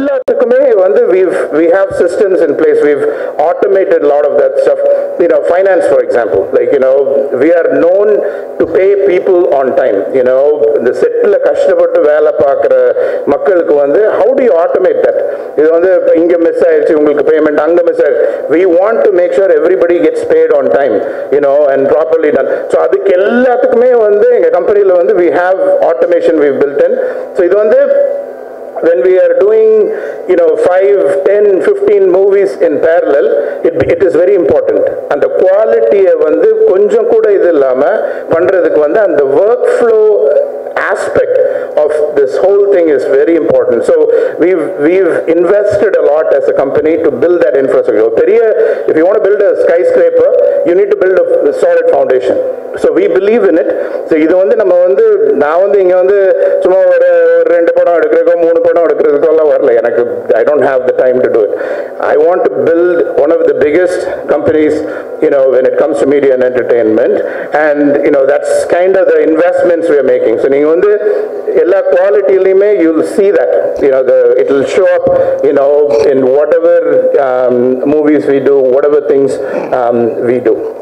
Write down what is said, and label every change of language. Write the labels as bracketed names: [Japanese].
[English] We have systems in place. We've automated a lot of that stuff. Finance, for example, like, we are known to pay people on time. The settle [Tamil] கஷ்டப்பட்டு வேலை பார்க்குற மக்களுக்கு [English] how do you automate that? [Tamil] இங்க miss ஆயிடுச்சு உங்களுக்கு payment அங்க miss ஆயிடுச்சு. [English] We want to make sure everybody gets paid on time, and properly done. So [Tamil] அதுக்கு எல்லாத்துக்குமே எங்க கம்பெனில [English] we have automation we've built in. So [Tamil] இது [English] when we are doing 5, 10, 15 movies in parallel, it is very important. And the quality [Tamil] கொஞ்சம் கூட இது இல்லாம பண்றதுக்கு [English] and the workflow aspect of this whole thing is very important. So we've invested a lot as a company to build that infrastructure. If you want to build a skyscraper, you need to build a solid foundation. So we believe in it. [Tamil] So இது நம்ம நான் இங்க சும்மா ஒரு 2 படம் எடுக்கிறதுக்கோ 3 படம் எடுக்கிறதுக்கோ வரல. எனக்கு [English] I don't have the time to do it. I want to build one of the biggest companies, when it comes to media and entertainment, and that's kind of the investments we are making. So [Tamil] நீங்க எல்லா குவாலிட்டியிலுமே [English] you'll see that it will show up in whatever movies we do, whatever things we do.